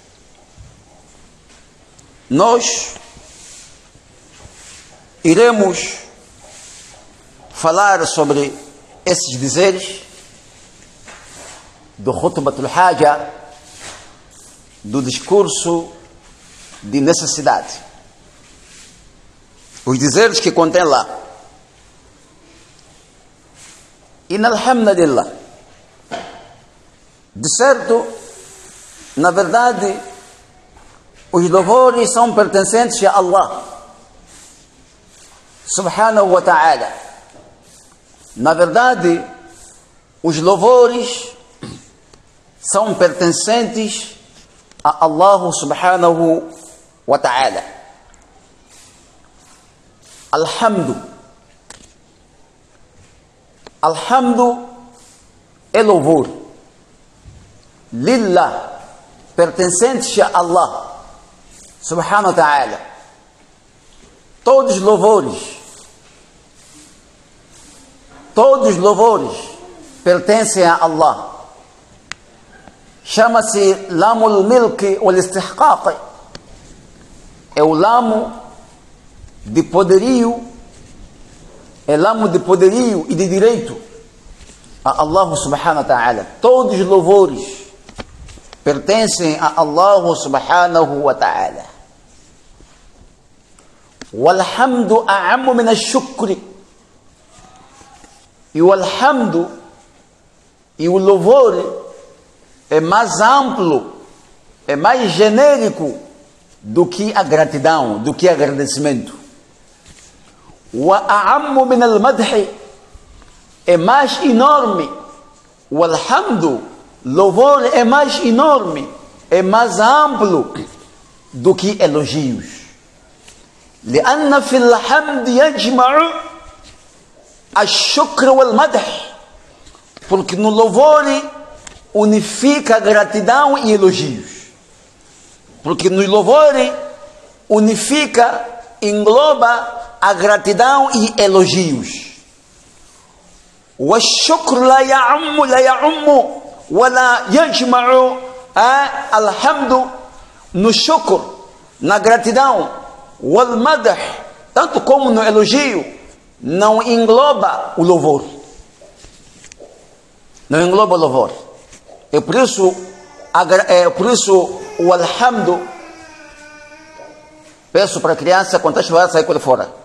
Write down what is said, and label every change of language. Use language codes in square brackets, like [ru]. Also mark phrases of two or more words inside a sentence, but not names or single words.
[pt] Nós iremos falar sobre esses dizeres do [ar] خطبة الحاجة, [pt] do discurso de necessidade. Os dizeres que contém lá. [ar] إن الحمد لله. [pt] De certo, na verdade, os louvores são pertencentes a Allah [ar] سبحانه وتعالى. [pt] Na verdade, os louvores são pertencentes a Allah [ar] سبحانه وتعالى. [pt] Alhamdu. Alhamdu é louvor. Lillah, pertencente a Allah, [ar] سبحانه وتعالى. [pt] Todos os louvores pertencem a Allah. [ar] Chama-se لام الملك والاستحقاق. [pt] É o lamo de poderio, é lamo de poderio e de direito a Allah [ar] سبحانه وتعالى. [pt] Todos os louvores pertencem a Allah [ar] سبحانه وتعالى. والحمد أعم من الشكر. [pt] E o alhamdu e o louvor é mais amplo, é mais genérico do que a gratidão, do que agradecimento. [ar] وأعم من المدح, [pt] é mais enorme. O alhamdu, louvor, é mais enorme, é mais amplo do que elogios. [ar] لأن في الحمد يجمع الشكر والمدح, [pt] porque no louvor unifica gratidão e elogios. Porque no louvor unifica, engloba a gratidão e elogios. [ar] والشكر لا يعم ولا يجمع. [pt] الحمد no shukr, na gratidão, [ar] والمدح, [pt] tanto como no elogio, não engloba o louvor. Não engloba o louvor. É por isso o alhamdu, peço para a criança, quando está chovendo, sair por fora.